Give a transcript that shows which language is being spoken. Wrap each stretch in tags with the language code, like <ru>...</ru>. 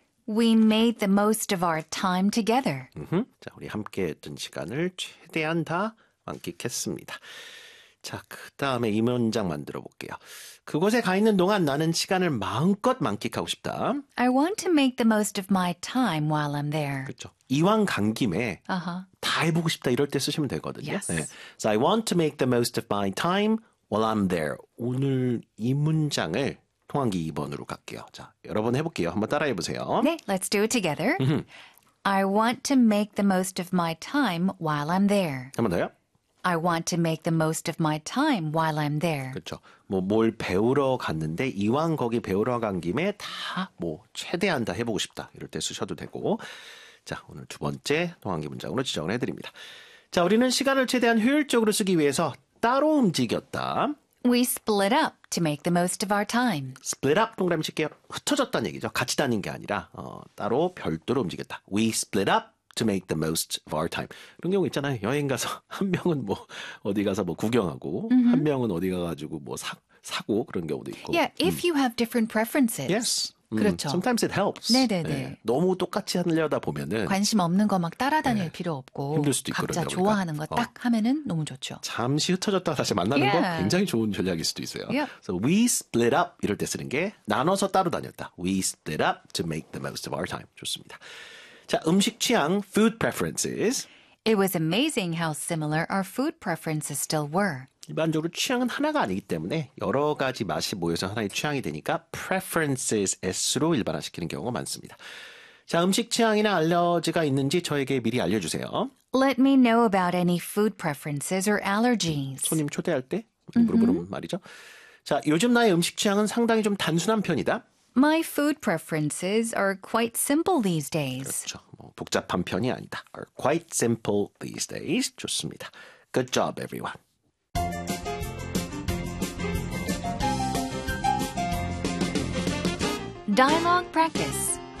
<en>We made the most of our time together.</en> <ko>자, 우리 함께했던 시간을 최대한 다 만끽했습니다. 자, 그 다음에 이 문장 만들어 볼게요. 그곳에 가 있는 동안 나는 시간을 마음껏 만끽하고 싶다.</ko> <en>I want to make the most of my time while I'm there.</en> <ko>그렇죠. 이왕 간 김에 Uh-huh. 다 해보고 싶다 이럴 때 쓰시면 되거든요. 네.</ko> <en>Yes. So I want to make the most of my time while I'm there.</en> <ko>오늘 이 문장을 통환기 2번으로 갈게요. 자, 여러분 해볼게요. 한번 따라해 보세요. 네,</ko> <en>let's do it together. I want to make the most of my time while I'm there.</en> <ko>한번 더요.</ko> <en>I want to make the most of my time while I'm there.</en> <ko>그렇죠. 뭐뭘 배우러 갔는데 이왕 거기 배우러 간 김에 다뭐 최대한 다 해보고 싶다 이럴 때 쓰셔도 되고. 자, 오늘 두 번째 통환기 문장으로 지정을 해드립니다. 자, 우리는 시간을 최대한 효율적으로 쓰기 위해서 따로 움직였다.</ko> <en>We split up to make the most of our time.</en> <ko>Split up, 동그라미 칠게요. 흩어졌다는 얘기죠. 같이 다닌 게 아니라 따로 별도로 움직였다.</ko> <en>We split up to make the most of our time.</en> <ko>그런 경우 있잖아요. 여행 가서 한 명은 뭐 어디 가서 뭐 구경하고 한 명은 어디 가가지고 뭐 사고 그런 경우도 있고.</ko> <en>Yeah, if you have different preferences. Yes. Sometimes</en> <ko>그렇죠.</ko> <en>it helps.</en> <ko>네. 너무 똑같이 하려다 보면은 관심 없는 거막 따라다닐 필요 힘들 없고 수도 각자 있거든요. 우리가 좋아하는 거딱 하면은 너무 좋죠. 잠시 흩어졌다가 다시 만나는 거 굉장히 좋은 전략일 수도 있어요.</ko> <en>So we split up</en> <ko>이럴 때 쓰는 게 나눠서 따로 다녔다.</ko> <en>We split up to make the most of our time.</en> <ko>좋습니다. 자, 음식 취향, food preferences.</ko> <en>It was amazing how similar our food preferences still were.</en> <ko>일반적으로 취향은 하나가 아니기 때문에 여러 가지 맛이 모여서 하나의 취향이 되니까 preferences S로 일반화시키는 경우가 많습니다. 자, 음식 취향이나 알러지가 있는지 저에게 미리 알려주세요.</ko> <en>Let me know about any food preferences or allergies.</en> <ko>손님 초대할 때 물어보는 말이죠. 자, 요즘 나의 음식 취향은 상당히 좀 단순한 편이다.</ko> <en>My food preferences are quite simple these days.</en> <ko>그렇죠. 뭐 복잡한 편이 아니다.</ko> <en>Are quite simple these days.</en> <ko>좋습니다.</ko> <en>Good job, everyone. 다이얼로그 프랙티스.</en>